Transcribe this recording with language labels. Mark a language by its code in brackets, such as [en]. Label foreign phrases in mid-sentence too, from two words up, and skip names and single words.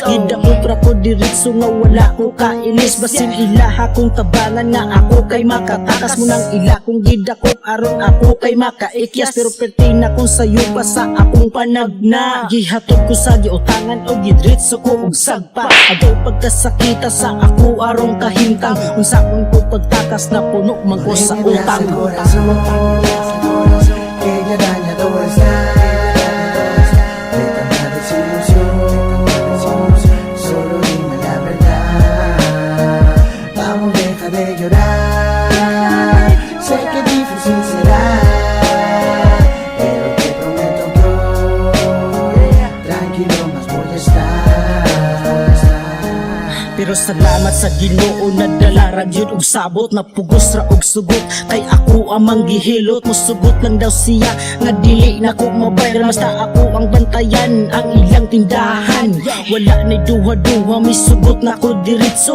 [ceb] Gidakopra ko diretso nga wala ko kailis. Basin ilaha kong tabangan nga ako kay makatakas mo nang ila kong gidakop aron ako kay makaikyas. Pero pertina kong sayo pa sa akong panagna. Gihatod ko sa giutangan o gidretso ko og sagpa. Agaw pagkasakita sa ako arong kahintang. Unsa kong ko pagtakas na puno man ko sa utang. [es] Que ya dañado está de tanta desilusión. Solo dime la verdad, vamos, deja de llorar. Sé que difícil será, pero te prometo que hoy tranquilo más voy a estar. [ceb] Pero salamat sa Ginoo na dalarag yun og sabot. Napugos ra og sugot kay ako amang gihilot. Musugot lang daw siya nga dili na ko mabayar. Basta ako ang bantayan ang ilang tindahan. Wala na'y duha-duha, misugot na ko diretso.